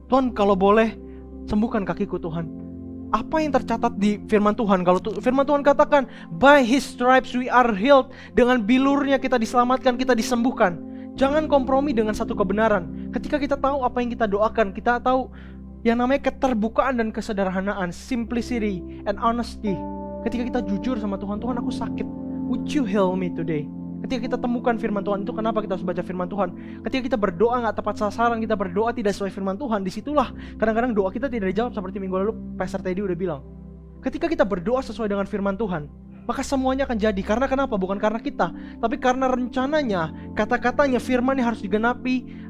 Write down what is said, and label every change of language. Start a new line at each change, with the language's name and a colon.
Indonesian: Tuhan kalau boleh sembuhkan kakiku Tuhan. Apa yang tercatat di firman Tuhan? Kalau firman Tuhan katakan,
English: by His stripes we are healed.
Indonesian: Dengan bilurnya kita diselamatkan, kita disembuhkan. Jangan kompromi dengan satu kebenaran. Ketika kita tahu apa yang kita doakan, kita tahu yang namanya keterbukaan dan kesederhanaan,
English: simplicity and honesty.
Indonesian: Ketika kita jujur sama Tuhan, Tuhan aku sakit,
English: would you heal me today?
Indonesian: Ketika kita temukan firman Tuhan, itu kenapa kita harus baca firman Tuhan. Ketika kita berdoa gak tepat sasaran, kita berdoa tidak sesuai firman Tuhan, disitulah kadang-kadang doa kita tidak dijawab. Seperti minggu lalu Pastor Teddy udah bilang, ketika kita berdoa sesuai dengan firman Tuhan, maka semuanya akan jadi. Karena kenapa? Bukan karena kita, tapi karena rencananya, kata-katanya, firmannya harus digenapi.